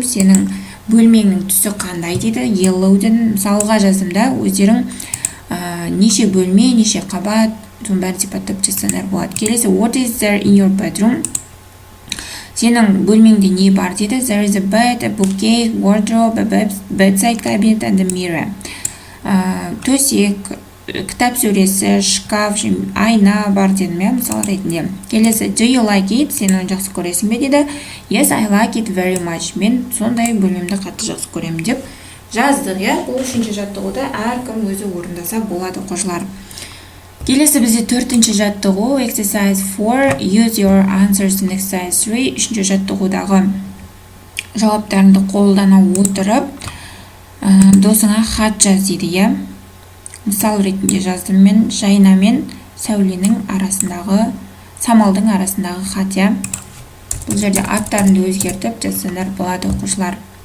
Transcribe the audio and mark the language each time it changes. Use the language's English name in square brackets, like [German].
[Kazakh] Сенің бөлмеңнің түсі қандай дейді. Yellow'ден мысалға жаздымда өздерің неше бөлме, неше қабат, соның бәрін сипаттап жазсаңдар болады. Келесі [English] what is there in your bedroom? [Kazakh] Сенің бөлмеңде не бар дейді. [English] There is a bed, a bookcase, wardrobe, a bedside cabinet and a mirror. [Kazakh] Төсек, кітап сөресі, шкаф, айна бар дедім, мысал ретінде. Келесі [English] do you like it? [Kazakh] Сен оны жақсы көресің бе дейді. [English] Yes, I like it very much. [Kazakh] Мен сондай бөлмемді қатты жақсы көремін деп жаздық. Бұл үшінші жаттығуды әркім өзі орындаса болады қожалар. Келесі бізде төртінші жаттығу. [English] Exercise 4. Use your answers in exercise 3. [Kazakh] Үшінші жаттығудағы жауаптарыңды қолдана отырып досыңа хат жаз дейді. Мысал ретінде жаздым мен Жайна мен Сәуленің арасындағы, Самалдың арасындағы хат. Бұл жерде аттарымды өзгертіп жазсаңдар болады оқушылар.